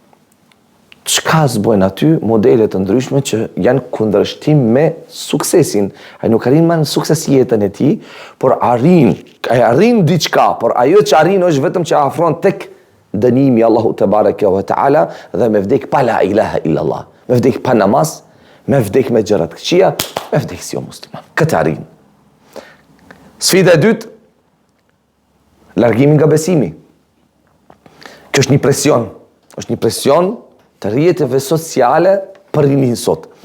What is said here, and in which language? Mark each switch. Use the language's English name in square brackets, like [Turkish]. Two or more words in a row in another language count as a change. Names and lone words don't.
[Albanian] Çka zbojnë aty modele të ndryshme që janë kundërshtim me suksesin. Ai nuk arrin më në sukses jetën e tij, por arrin diçka, por ajo që arrin është vetëm që afron tek dënimi Allahu [Arabic] تبارك وتعالى [Albanian] dhe me vdek pa [Arabic] لا إله إلا الله. [Albanian] Me vdek pa namaz, me vdek me gjëra të këqija, me vdek si jo musliman. Këtë arrin. Sfida e dytë, largimi nga besimi. Kjo është një presion. Është një presion të rrjeteve sociale për rinin sot.